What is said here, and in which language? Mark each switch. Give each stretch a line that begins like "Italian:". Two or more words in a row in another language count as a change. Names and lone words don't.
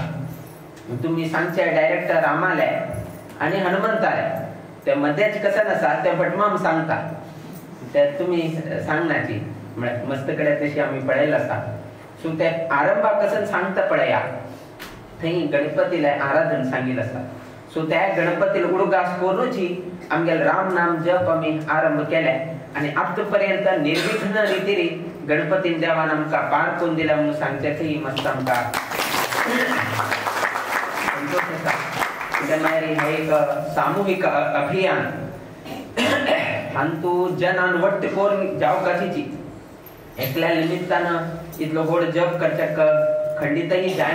Konkani: तुम्ही सांगचे डायरेक्ट रामाले आणि हनुमंताले ते मध्येच कसं नसा ते भटमाम सांगता ते तुम्ही सांगण्याची म्हळ्यार मस्त कडे तशी आम्ही पळयला आसा। सो ते आरंभाक कसं सांगता पळया थंय गणपतीला आराधना सांगितलं आसा। सो त्या गणपतीला उडगास करूनची आमगेले राम नाम जप आम्ही आरंभ केले आणि आतापर्यंत निर्विघ्न रीतीने गणपती देवान आमकां पार करून दिला म्हणून सांगचे थंय मस्त आमकां संतोष आसा। हे एक सामूहिक अभियान हांतू जन वट्ट करून जावपाची एकल्या निमित्तानं इतलो गोड जप करचक खंडितही जायना.